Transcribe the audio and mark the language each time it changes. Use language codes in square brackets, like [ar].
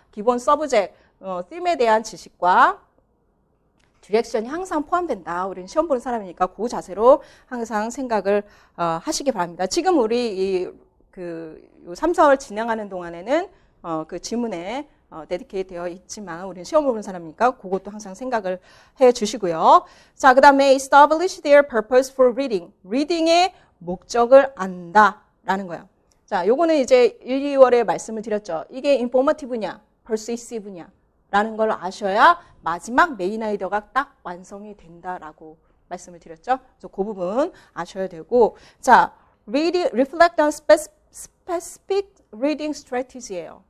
[ko] 기본 서브젝트, 팀에 대한 지식과 디렉션이 항상 포함된다. 우리는 시험 보는 사람이니까 그 자세로 항상 생각을 하시기 바랍니다. 지금 우리 요 3, 4월 진행하는 동안에는 그 지문에 데디케이트 되어 있지만 우리는 시험 보는 사람이니까 그것도 항상 생각을 해 주시고요. 자, 그 다음에 [en] establish their purpose for reading. [ko] 리딩의 목적을 안다라는 거예요. 자, 요거는 이제 1, 2월에 말씀을 드렸죠. 이게 informative냐, persuasive냐 라는 걸 아셔야 마지막 메인 아이디어가 딱 완성이 된다라고 말씀을 드렸죠. 그래서 그 부분 아셔야 되고, 자, [en] reflect on specific reading strategy [ko] 예요.